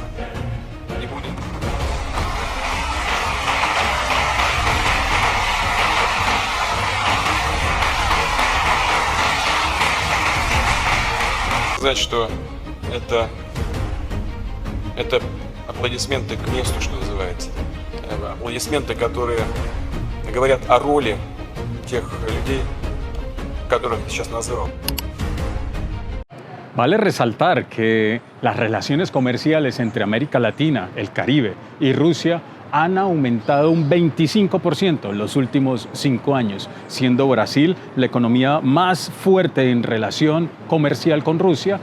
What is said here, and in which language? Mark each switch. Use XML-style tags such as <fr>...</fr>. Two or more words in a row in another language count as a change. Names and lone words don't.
<ru>Не будем сказать, что это аплодисменты к месту, что называется. Аплодисменты, которые говорят о роли тех людей, которых я сейчас назвал.</ru> <es>Vale resaltar que las relaciones comerciales entre América Latina, el Caribe y Rusia han aumentado un 25% en los últimos 5 años, siendo Brasil la economía más fuerte en relación comercial con Rusia.</es>